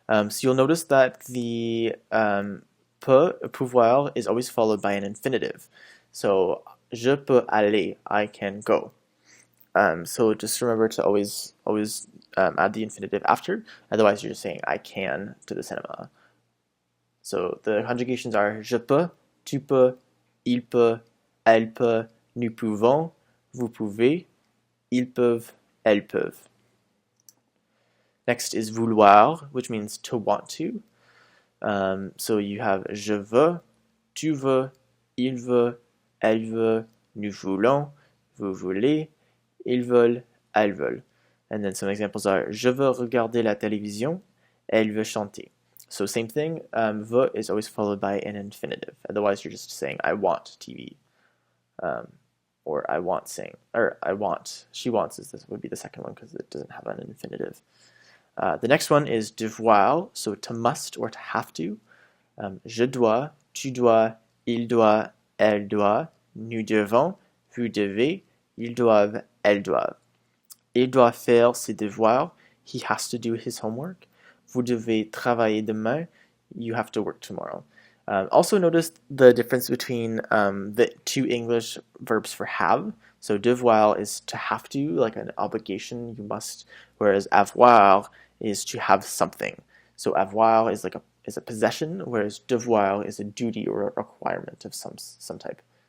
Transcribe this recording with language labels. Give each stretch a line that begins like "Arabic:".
English: So you'll notice that the pouvoir is always followed by an infinitive. So
French: je peux aller.
English: I can go. So just remember to always add the infinitive after. Otherwise, you're just saying I can to the cinema. So the conjugations are
French: je peux, tu peux, il peut, elle peut, nous pouvons, vous pouvez, ils peuvent, elles peuvent.
English: Next is vouloir, which means to want to. So you have
French: je veux, tu veux, il veut, elle veut, nous voulons, vous voulez, ils veulent, elles veulent.
English: And then some examples are
French: je veux regarder la télévision, elle veut chanter.
English: So same thing, veut is always followed by an infinitive. Otherwise, you're just saying I want TV, or I want sing, or I want. She wants this would be the second one because it doesn't have an infinitive. The next one is devoir, so to must or to have to.
French: Je dois, tu dois, il doit, elle doit, nous devons, vous devez, ils doivent, elles doivent. Il doit faire ses devoirs.
English: He has to do his homework.
French: Vous devez travailler demain.
English: You have to work tomorrow. Also notice the difference between the two English verbs for have. So devoir is to have to, like an obligation, you must, whereas avoir is to have something. So avoir is like a possession, whereas devoir is a duty or a requirement of some type.